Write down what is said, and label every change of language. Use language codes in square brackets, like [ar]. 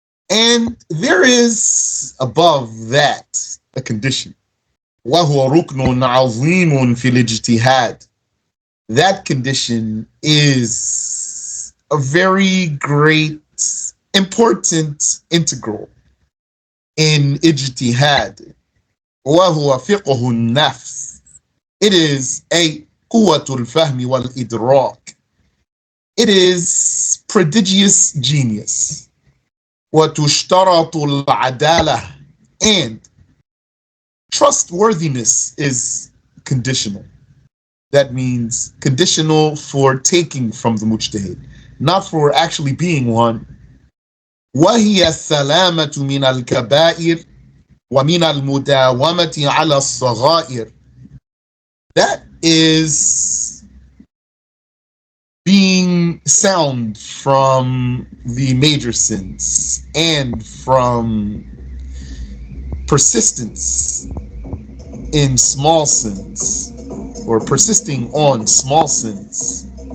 [en] And there is above that a condition. [ar] وهو ركن عظيم في الاجتهاد. [en] That condition is a very great, important integral in ijtihad. [ar] وهو فقه النفس. [en] It is a [ar] قوة الفهم والإدراك. [en] It is prodigious genius. [ar] وتشترط العدالة, [en] and trustworthiness is conditional. That means conditional for taking from the mujtahid, not for actually being one. [ar] وهي السلامة من الكبائر ومن المداومة على الصغائر. [en] That is being sound from the major sins and from persistence in small sins, or persisting on small sins.